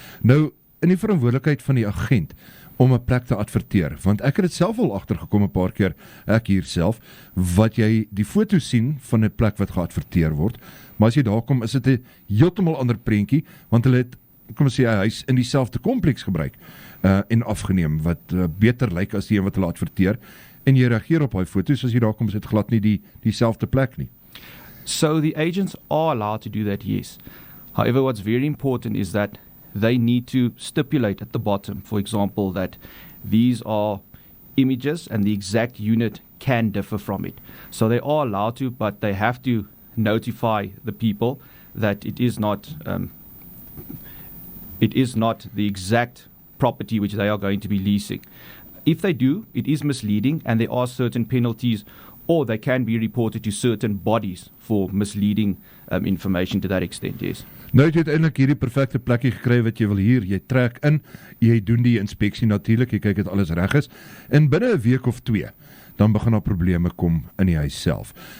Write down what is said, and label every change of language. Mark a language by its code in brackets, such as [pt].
[af] Nou, in die verantwoordelikheid van die agent om 'n plek te adverteer, want ek het dit self al agtergekom 'n paar keer, ek hier self, wat jy die foto sien van 'n plek wat geadverteer word, maar as jy daar kom, is dit 'n heeltemal ander prentjie, want hulle het, kom ons sê, 'n huis in dieselfde kompleks gebruik en afgeneem, wat beter lyk as die een wat hulle adverteer, en jy reageer op daai foto's, as jy daar kom, is dit glad nie dieselfde plek nie. [en] So the agents are allowed to do that, yes. However, what's very important is that they need to stipulate at the bottom, for example, that these are images and the exact unit can differ from it. So they are allowed to, but they have to notify the people that it is not the exact property which they are going to be leasing. If they do, it is misleading, and there are certain penalties, or they can be reported to certain bodies for misleading information to that extent, yes. [af] Nou het jy uiteindelik hierdie perfekte plekkie gekry wat jy wil hier, jy trek in, jy doen die inspeksie natuurlik, jy kyk dat alles reg is, en binne 'n week of 2, dan begin daar probleme kom in die huis self.